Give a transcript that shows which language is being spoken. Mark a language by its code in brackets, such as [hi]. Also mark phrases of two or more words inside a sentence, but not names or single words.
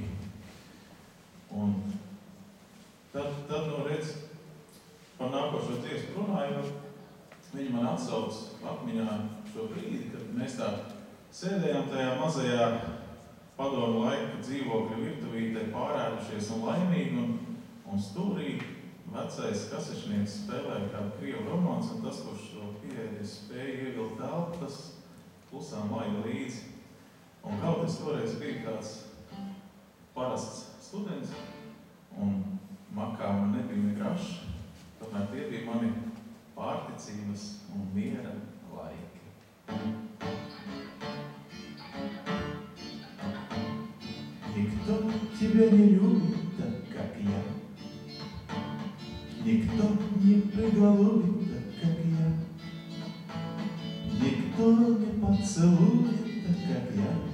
[lv] Un tad no redz, par nākošo dziesmu runājot, viņi man atsauc atmiņā šo brīdi, kad mēs tā sēdējām tajā mazajā padomu laika dzīvokļa virtuvītē, pārēdušies un laimīgi, un stūrī vecais kasešnieks spēlēja kādu krievu romāns, un tas, kurš to pieēdis spēja ievilkt telpu, tas klusām laida līdzi. Un kaut es toreiz biju kāds parasts students, un makā man nebija ne graša, tomēr tie bija mani pārticības un miera laiki. [ru] Никто тебя не любит так, как я. Никто не приголубит так, как я. Никто не поцелует так, как я.